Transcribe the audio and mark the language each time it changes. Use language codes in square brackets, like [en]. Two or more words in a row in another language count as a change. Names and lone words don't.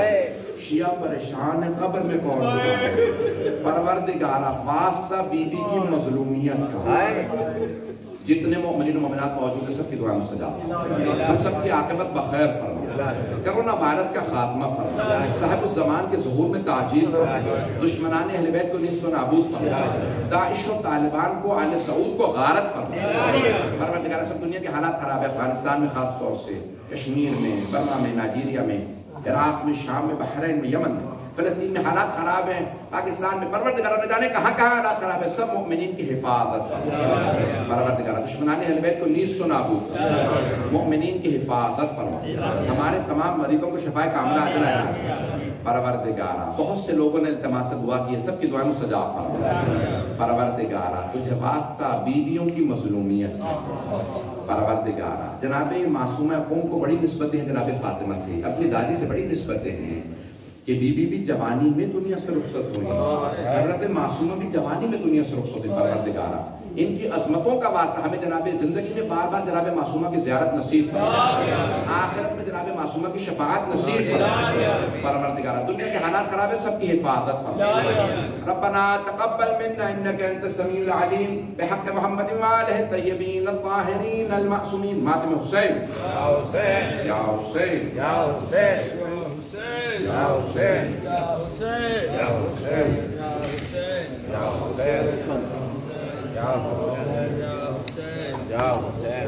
[ur] شیعہ پریشان ہے قبر میں کون ہوگا. پروردگارہ واسطہ بی بی کی مظلومیت کا. جتنے مومنین و مومنات موجود ہیں سب کی دعا مستجاب فرما. ہم سب کی عاقبت بخیر فرما. کرونا وائرس کا خاتمہ فرما. صاحب الزمان کے ظہور میں تاجیل فرما. دشمنان اہل بیت کو نیست و نابود فرما. داعش و طالبان کو آل سعود کو غارت فرما. پروردگارہ سب دنیا کے حالات خراب ہے, افغانستان میں خاص طور سے, کشمیر میں, برما میں, نائجیریا میں, عراق میں, شام میں, بحرین میں, یمن میں, فلسطین میں حالات خراب ہیں, پاکستان میں. پروردگارہ نہ جانے کہاں حالات خراب ہیں. سب مؤمنین کی حفاظت فرما. پروردگارہ دشمنان اہل بیت کو نیست و نابود فرما. مؤمنین کی حفاظت فرما. ہمارے تمام مریضوں کو شفائے کاملہ عاجلہ عنایت فرما. پروردگارہ بہت سے لوگوں نے التماس سے دعا کی ہے, سب کی دعائیں مستجاب فرما. پروردگارہ تجھے واسطہ بیویوں کی مظلومیت. پروردگارہ جناب معصومہ قوم کو بڑی نسبتیں ہیں جناب فاطمہ سے, اپنی دادی سے بڑی نسبتیں ہیں کہ بی بی بھی جوانی میں دنیا سے رخصت ہوئی, حضرت معصومہ بھی جوانی میں دنیا سے رخصت ہوئی. پروردگارہ ان کی عظمتوں کا واسطہ ہمیں جناب زندگی میں بار بار جناب معصومہ کی زیارت نصیب فرما, آخرت میں جناب معصومہ کی شفاعت نصیب فرما. پروردگارہ دنیا کے حالات خراب ہیں, سب کی حفاظت فرما. [ar] ربنا تقبل منا انك انت السميع العليم بحق محمد وآلہ الطیبین الطاہرین المعصومین. [ur] ماتم حسین یا حسین یا حسین یا حسین یا حسین یا حسین یا حسین یا حسین یا حسین یا حسین یا حسین یا حسین